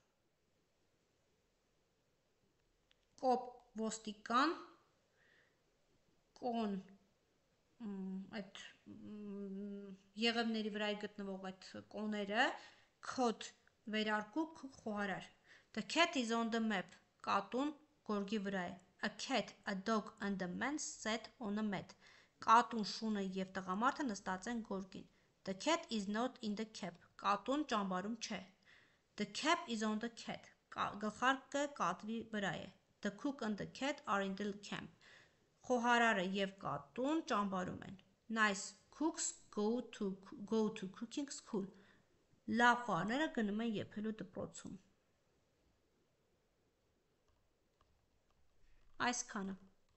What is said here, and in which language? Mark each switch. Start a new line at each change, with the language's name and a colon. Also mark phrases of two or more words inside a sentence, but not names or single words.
Armenian: կոպ, ոստիկան, կոն, այդ եղևների վրա գտնվող այդ կոները, քոտ, վերարկուք, խոհարար.
English: The cat is on the map.
Armenian: Կատուն գորգի վրա է.
English: A cat, a dog and a man sat on a mat.
Armenian: Կատուն, շունը և տղամարդը նստած են գորգին.
English: The cat is not in the cap.
Armenian: Կատուն ճամբարում չէ.
English: The cap is on the cat.
Armenian: Գլխարկը կատվի վրա է.
English: The cook and the cat are in the camp.
Armenian: Խոհարարը եւ կատուն ճամբարում են.
English: Nice cooks go to cooking school.
Armenian: Լավ խոհարները գնում են եփելու դպրոցում. Այսքանը